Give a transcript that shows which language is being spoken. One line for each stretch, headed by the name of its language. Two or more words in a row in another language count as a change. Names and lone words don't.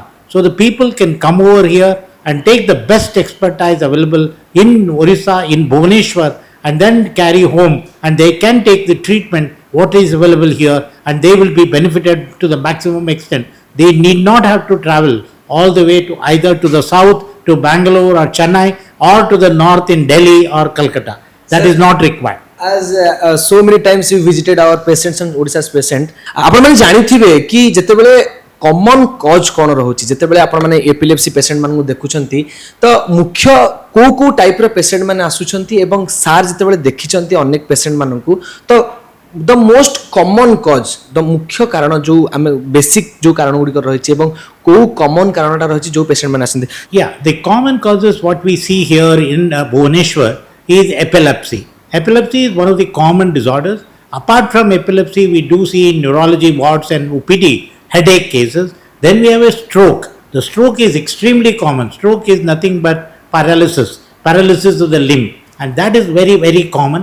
English: So the people can come over here and take the best expertise available in Odisha, in Bhubaneswar, and then carry home, and they can take the treatment what is available here, and they will be benefited to the maximum extent. They need not have to travel all the way to either to the south, to Bangalore or Chennai, or to the north in Delhi or Calcutta. That Sir, is not required. as so many times you visited our patients and Odisha's patient,
Odia: ଆପଣ ମାନେ ଜାଣିଥିବେ କି ଯେତେବେଳେ
English: common cause
Odia: କ'ଣ ରହୁଛି, ଯେତେବେଳେ ଆପଣମାନେ
English: epilepsy patient
Odia: ମାନଙ୍କୁ ଦେଖୁଛନ୍ତି ତ ମୁଖ୍ୟ କୋଉ କୋଉ ଟାଇପ୍ର ପେସେଣ୍ଟ ମାନେ ଆସୁଛନ୍ତି ଏବଂ ସାର୍ ଯେତେବେଳେ ଦେଖିଛନ୍ତି ଅନେକ ପେସେଣ୍ଟ ମାନଙ୍କୁ ତ
English: the most common cause
Odia: ଦ ମୁଖ୍ୟ କାରଣ ଯେଉଁ ଆମେ ବେସିକ୍ ଯେଉଁ କାରଣ ଗୁଡ଼ିକ ରହିଛି ଏବଂ କୋଉ କମନ କାରଣଟା ରହିଛି ଯେଉଁ ପେସେଣ୍ଟ ମାନେ ଆସନ୍ତି?
English: Yeah, the common causes what we see here in Bhubaneswar is epilepsy. Epilepsy is one of the common disorders. Apart from epilepsy, we do see in neurology wards and OPD headache cases. Then we have a stroke. The stroke is extremely common. Stroke is nothing but paralysis of the limb, and that is very, very common.